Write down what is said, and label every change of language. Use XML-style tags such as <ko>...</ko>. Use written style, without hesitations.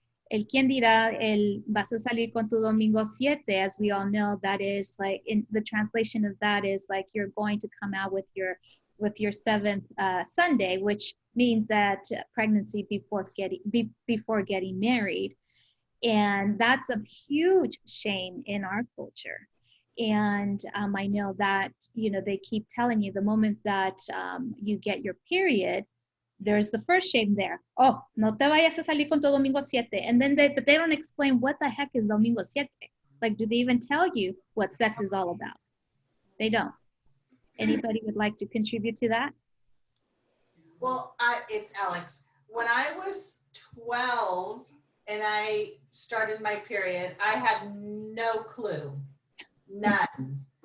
<es>el quién dirá, el vas a salir con tu domingo 7,</es> <en>as we all know, that is like, in the translation of that is like you're going to come out with your seventh Sunday, which means that pregnancy before getting married. And that's a huge shame in our culture. And I know that, they keep telling you the moment that you get your period, there's the first shame there.</en> <es>Oh, no te vayas a salir con tu domingo 7.</es> <en>And then they don't explain what the heck is domingo 7. Like, do they even tell you what sex is all about? They don't. Anybody would like to contribute to that? Well, it's Alex. When I was 12 and I started my period, I had no clue, none.</en>